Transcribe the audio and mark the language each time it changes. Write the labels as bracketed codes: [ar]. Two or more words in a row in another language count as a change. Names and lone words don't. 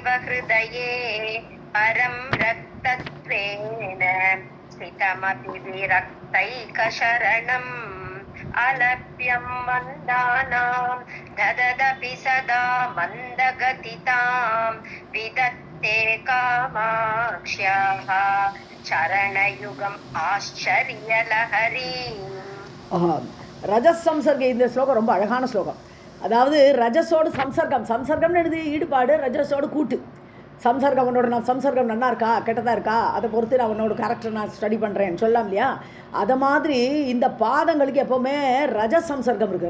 [sa] हृदये परं रक्तत्वेन स्थितमपि विरक्तैकशरणम् अलभ्यं मन्दानां दददपि सदा मन्दगतितां विदत्ते कामाक्ष्याः चरणयुगम् आश्चर्यलहरी. [ta] ரஜஸ் சம்சர்கம், இந்த ஸ்லோகம் ரொம்ப அழகான ஸ்லோகம். அதாவது ரஜஸோடு சம்சர்க்கம், சம்சர்க்கம்னு எழுதி ஈடுபாடு, ரஜஸோடு கூட்டு. சம்சர்க்கம் உன்னோட நான் சம்சர்க்கம் நல்லா இருக்கா கெட்டதாக இருக்கா அதை பொறுத்து நான் உன்னோட கேரக்டர் நான் ஸ்டடி பண்ணுறேன்னு சொல்லலாம் இல்லையா? அதை மாதிரி இந்த பாதங்களுக்கு எப்போவுமே ரஜஸ் சம்சர்க்கம் இருக்குது.